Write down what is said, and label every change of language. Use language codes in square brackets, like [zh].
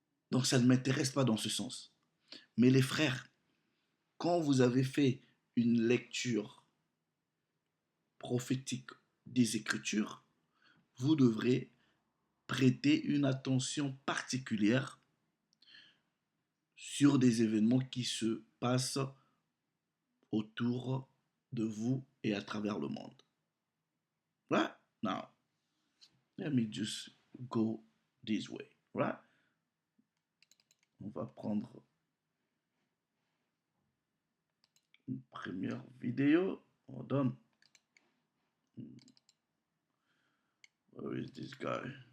[fr] Donc ça ne m'intéresse pas dans ce sens. Mais les frères, quand vous avez fait une lecture prophétique des Écritures, vous devrez prêter une attention particulière sur des événements qui se passent autour de vous et à travers le monde. [en] Right? Now, let me just go this way. Right? [fr] On va prendre une première vidéo. [en] Hold on. Where is this guy?